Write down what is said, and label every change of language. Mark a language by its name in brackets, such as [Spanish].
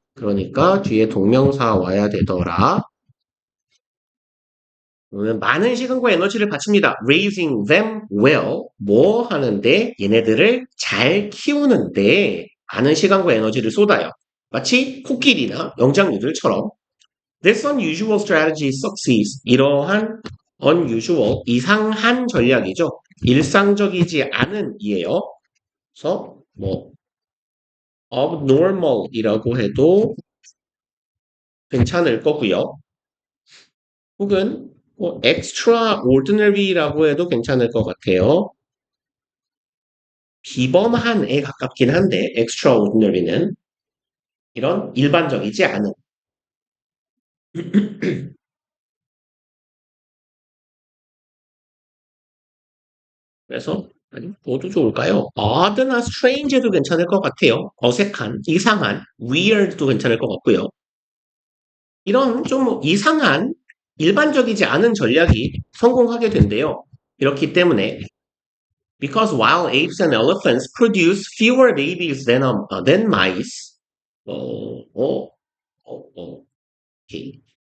[Korean] 그러니까 뒤에 동명사 와야 되더라. 많은 시간과 에너지를 바칩니다. [English] Raising them well. [Korean] 뭐 하는데? 얘네들을 잘 키우는데 많은 시간과 에너지를 쏟아요. 마치 코끼리나 영장류들처럼. [English] This unusual strategy succeeds. [Korean] 이러한 unusual, 이상한 전략이죠. 일상적이지 않은 이에요. 그래서 뭐 abnormal이라고 해도 괜찮을 거고요. 혹은 뭐 extraordinary라고 해도 괜찮을 것 같아요. 비범한에 가깝긴 한데 extraordinary는 이런 일반적이지 않은. 그래서 아니 뭐도 좋을까요? odd나 strange도 괜찮을 것 같아요. 어색한, 이상한, weird도 괜찮을 것 같고요. 이런 좀 이상한 일반적이지 않은 전략이 성공하게 된대요. 이렇기 때문에 [English] because while apes and elephants produce fewer babies than mice, [Korean] 어, 어, 오케이.